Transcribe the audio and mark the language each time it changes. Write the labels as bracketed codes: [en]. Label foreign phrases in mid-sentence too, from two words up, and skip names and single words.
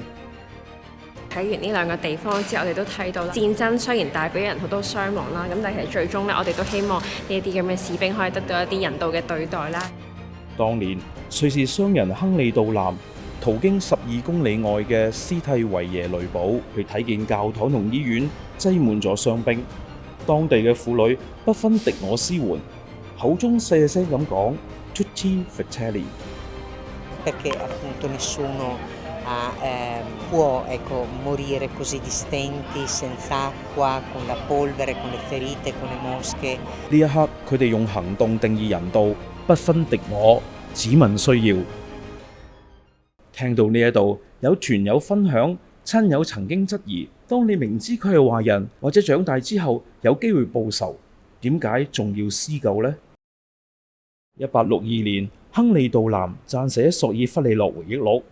[yue] 睇完呢兩個地方之後，我哋都睇到戰爭雖然帶俾人好多傷亡啦，咁但係其實最終咧，我哋都希望呢一啲咁嘅士兵可以得到一啲人道嘅對待啦。當年瑞士商人亨利杜南途經12公里外嘅斯蒂維耶雷堡去睇見教堂同醫院擠滿咗傷兵，當地嘅婦女不分敵我支援，口中細聲咁講 [it] Tutti fratelli。 Perché appunto nessuno può morire così di stenti, senza acqua, con la polvere, con le ferite, con le mosche。 [yue] 呢一刻，佢哋用行動定義人道，不分敵我，只問需要。聽到呢一度，有團友分享，親友曾經質疑：當你明知佢係壞人，或者長大之後有機會報仇，點解仲要施救呢？1862年，亨利杜南撰寫索爾弗利諾回憶錄。